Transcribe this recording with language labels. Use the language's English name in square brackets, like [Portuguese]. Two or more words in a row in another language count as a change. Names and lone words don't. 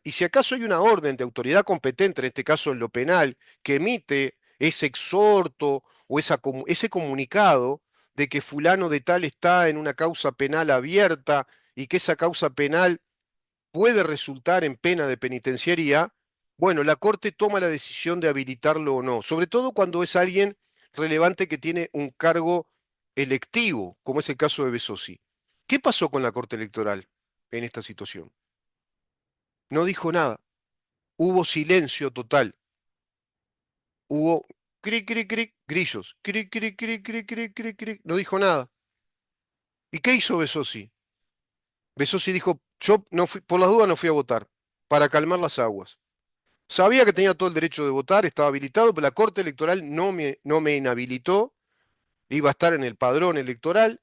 [Spanish] Y si acaso hay una orden de autoridad competente, en este caso en lo penal, que emite ese exhorto o ese comunicado de que fulano de tal está en una causa penal abierta y que esa causa penal puede resultar en pena de penitenciaría, bueno, la Corte toma la decisión de habilitarlo o no, sobre todo cuando es alguien relevante que tiene un cargo electivo, como es el caso de Besosi. ¿Qué pasó con la Corte Electoral en esta situación? No dijo nada. Hubo silencio total. Hubo cric, cric, cric, grillos. Cric, cric, cric, cric, cric, cric, cric. No dijo nada. ¿Y qué hizo Besosi? Besosi dijo, yo no fui, por las dudas no fui a votar, para calmar las aguas. Sabía que tenía todo el derecho de votar, estaba habilitado, pero la Corte Electoral no me inhabilitó, iba a estar en el padrón electoral.